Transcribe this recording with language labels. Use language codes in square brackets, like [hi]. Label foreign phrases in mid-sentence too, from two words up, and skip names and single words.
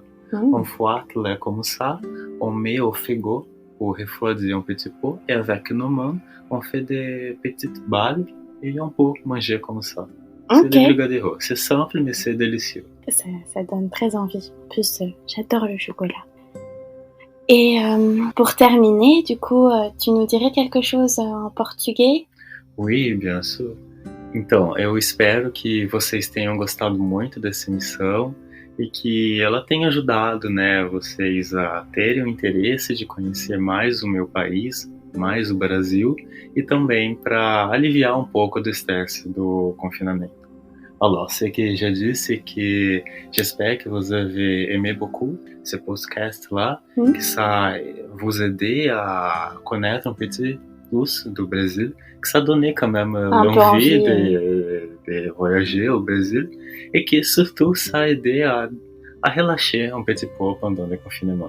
[fr] Une fois qu'elle est comme ça, on met au frigo pour refroidir un petit peu et avec nos mains, on fait des petites balles et on peut manger comme ça. C'est Ok. le brigadeiro. C'est simple, mais c'est délicieux. Ça donne très envie. En plus, j'adore le chocolat. Et pour terminer, du coup, tu nous dirais quelque chose en portugais? Oui, bien sûr. [pt] Então, eu espero que vocês tenham gostado muito dessa emissão e que ela tenha ajudado, né, vocês a terem o interesse de conhecer mais o meu país, mais o Brasil e também para aliviar um pouco do estresse do confinamento. [fr] Alors, ce que je dis, c'est que j'espère que vous avez aimé beaucoup ce podcast-là, que ça vous aide à connaître un petit plus du Brésil, que ça donnait quand même l'envie de voyager au Brésil et que surtout ça aidait à relâcher un petit peu pendant le confinement.